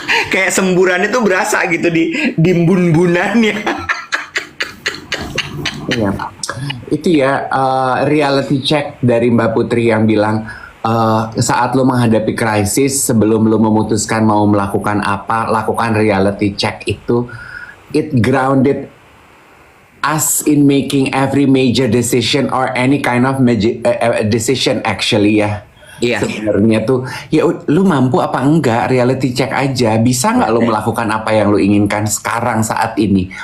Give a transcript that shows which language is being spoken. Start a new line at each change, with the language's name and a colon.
Indonesian: Kayak semburannya tuh berasa gitu di bun-bunannya. Iya. Itu ya reality check dari Mbak Putri yang bilang saat lo menghadapi krisis, sebelum lo memutuskan mau melakukan apa, lakukan reality check itu.
English: It grounded us in making every major decision or any kind of decision actually ya.
Indonesian: Iya. Sebenarnya tuh ya lu mampu apa enggak, reality check aja. Bisa nggak lo melakukan apa yang lo inginkan sekarang saat ini?